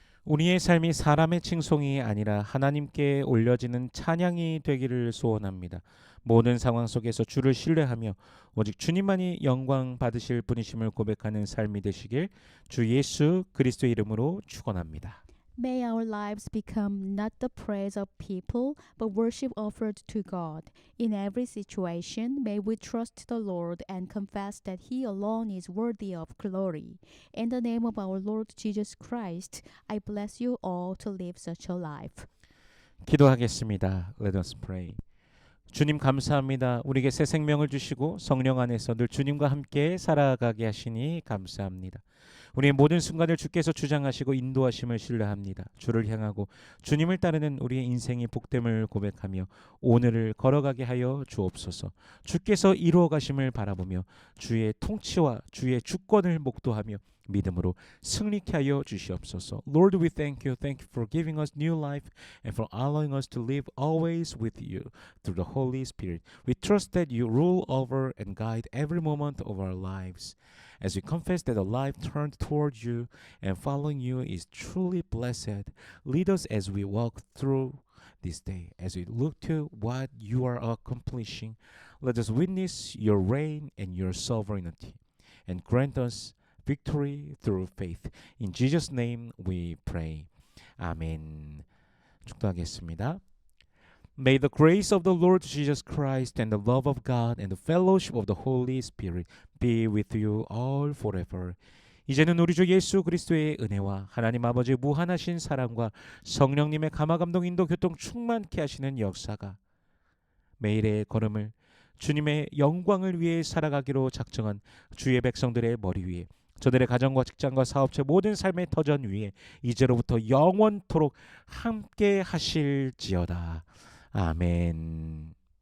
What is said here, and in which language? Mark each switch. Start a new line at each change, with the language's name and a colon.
Korean: 우리의 삶이 사람의 칭송이 아니라 하나님께 올려지는 찬양이 되기를 소원합니다. 모든 상황 속에서 주를 신뢰하며 오직 주님만이 영광 받으실 분이심을 고백하는 삶이 되시길 주 예수 그리스도의 이름으로 축원합니다.
English: May our lives become not the praise of people, but worship offered to God. In every situation, may we trust the Lord and confess that He alone is worthy of glory. In the name of our Lord Jesus Christ, I bless you all to live such a life.
Korean: 기도하겠습니다.
English: Let us pray.
Korean: 주님 감사합니다. 우리에게 새 생명을 주시고 성령 안에서 늘 주님과 함께 살아가게 하시니 감사합니다. 우리의 모든 순간을 주께서 주장하시고 인도하심을 신뢰합니다. 주를 향하고 주님을 따르는 우리의 인생의 복됨을 고백하며 오늘을 걸어가게 하여 주옵소서. 주께서 이루어 가심을 바라보며 주의 통치와 주의 주권을 목도하며 믿음으로 승리케 하여 주시옵소서.
English: Lord, we thank you. Thank you for giving us new life and for allowing us to live always with you through the Holy Spirit. We trust that you rule over and guide every moment of our lives. As we confess that a life turned towards you and following you is truly blessed, lead us as we walk through this day. As we look to what you are accomplishing, let us witness your reign and your sovereignty, and grant us victory through faith. In Jesus' name we pray. 아멘.
Korean: 축도하겠습니다.
English: May the grace of the Lord Jesus Christ and the love of God and the fellowship of the Holy Spirit be with you all forever.
Korean: 이제는 우리 주 예수 그리스도의 은혜와 하나님 아버지의 무한하신 사랑과 성령님의 감화감동 인도 교통 충만케 하시는 역사가 매일의 걸음을 주님의 영광을 위해 살아가기로 작정한 주의 백성들의 머리 위에, 저들의 가정과 직장과 사업체 모든 삶의 터전 위에 이제로부터 영원토록 함께 하실지어다. 아멘.